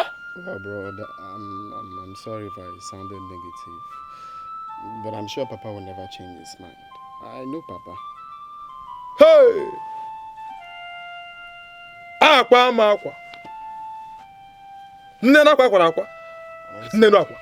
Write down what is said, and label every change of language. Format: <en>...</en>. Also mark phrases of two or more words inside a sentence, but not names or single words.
<en>Well, bro, I'm sorry if I sounded negative. But I'm sure Papa will never change his mind. I know Papa. Hey! Aqua makwa. Nena kwa kwa aqua. Nena aqua.</en>